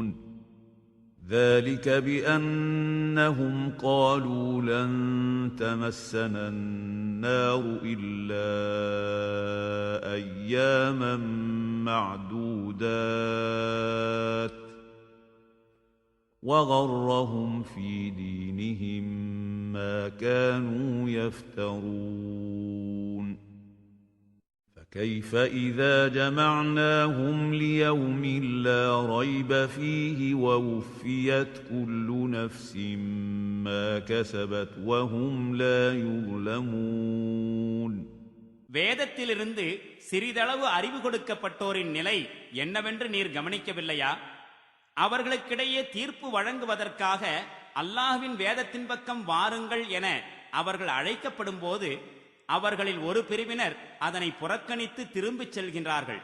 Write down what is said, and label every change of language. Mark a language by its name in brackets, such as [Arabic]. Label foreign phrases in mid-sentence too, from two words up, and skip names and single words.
[Arabic] ذلك بأنهم قالوا لن تمسنا النار إلا أياما معدودات وغرهم في دينهم ما كانوا يفترون. فكيف إذا جمعناهم ليوم لا ريب فيه ووفيت كل نفس ما كسبت وهم لا يظلمون. [Tamil] வேதத்திலிருந்து சிறிதளவு அறிவு கொடுக்கப்பட்டோரின் நிலை என்னவென்று நீர் கவனிக்கவில்லையா? அவர்களுக்கிடையே தீர்ப்பு வழங்குவதற்காக அல்லாஹ்வின் வேதத்தின் பக்கம் வாருங்கள் என அவர்கள் அழைக்கப்படும் போது அவர்களில் ஒரு பிரிவினர் அதனை புறக்கணித்து திரும்பிச் செல்கின்றார்கள்.